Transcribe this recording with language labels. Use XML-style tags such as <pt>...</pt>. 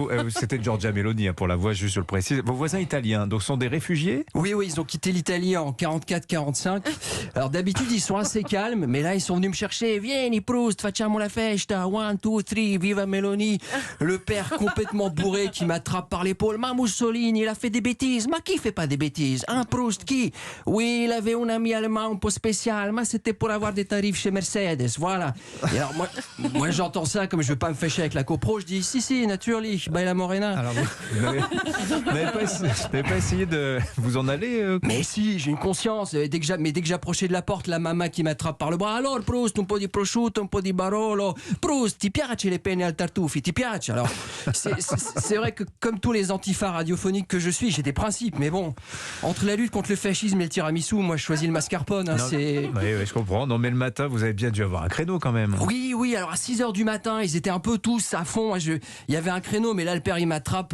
<fr>C'était Giorgia Meloni, pour la voix, juste je le précise. Vos voisins italiens, donc sont des réfugiés? Oui, ils ont quitté l'Italie en 44-45. Alors d'habitude, ils sont assez calmes, mais là, ils sont venus me chercher.</fr> <it>Vieni Proust, facciamo la festa, 1, 2, 3, viva Meloni.</it> <fr>Le père complètement bourré qui m'attrape par l'épaule. Ma Mussolini, il a fait des bêtises. Ma qui fait pas des bêtises? Hein, Proust, qui? Oui, il avait un ami allemand un peu spécial, mais c'était pour avoir des tarifs chez Mercedes, voilà. Et alors moi j'entends ça, comme je veux pas me fâcher avec la copro, je dis si, naturally, Baila Morena. Alors vous n'avez pas essayé de vous en aller Mais si, j'ai une conscience. Dès que j'approchais de la porte, la maman qui m'attrape par le bras.</fr> <it>Alors, Proust, un po' di prosciutto, un po' di Barolo. Proust, ti piace les penne al tartufi? Ti piace?</it> <fr>Alors, c'est vrai que comme tous les antifas radiophoniques que je suis, j'ai des principes. Mais bon, entre la lutte contre le fascisme et le tiramisu, moi je choisis le mascarpone. Hein, Oui, je comprends. Non, mais le matin, vous avez bien dû avoir un créneau quand même. Oui, alors à 6h du matin, ils étaient un peu tous à fond. Il y avait un créneau, mais là, le père, il m'attrape.</fr>